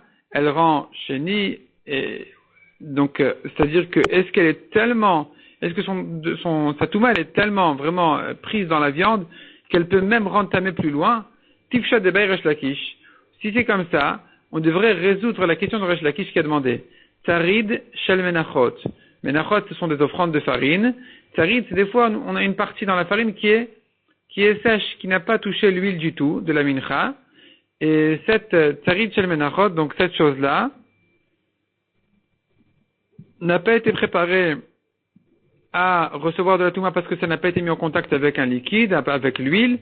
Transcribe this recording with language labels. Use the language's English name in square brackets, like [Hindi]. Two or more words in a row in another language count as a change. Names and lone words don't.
[French] Elle rend sheni et donc c'est-à-dire que est-ce que sa touma elle est tellement vraiment prise dans la viande qu'elle peut même rendre tamé plus loin? Tifshat de Resh Lakish. Si c'est comme ça, on devrait résoudre la question de Resh Lakish qui a demandé. [Hebrew] טריד של מנחות. [French] Menachot, ce sont des offrandes de farine. Tarid, c'est des fois, on a une partie dans la farine qui est sèche, qui n'a pas touché l'huile du tout, de la mincha. Et cette [Hebrew] טריד של מנחות, [French] donc cette chose-là, n'a pas été préparé à recevoir de la touma parce que ça n'a pas été mis en contact avec un liquide, avec l'huile.